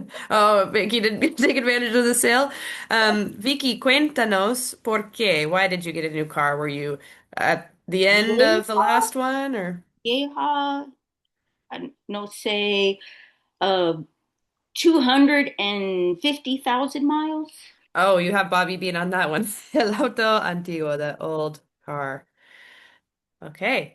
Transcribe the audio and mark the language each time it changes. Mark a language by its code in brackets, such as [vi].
[en] Oh, Vicky didn't take advantage of the sale. [es] Vicky, cuéntanos por qué. [en] Why did you get a new car? Were you at the end of the [es] Vieja, [en] last one or? [es] vieja, no sé, uh, 250,000 miles. [en] Oh, you have Bobby being on that one. El auto antiguo, the old car. Okay.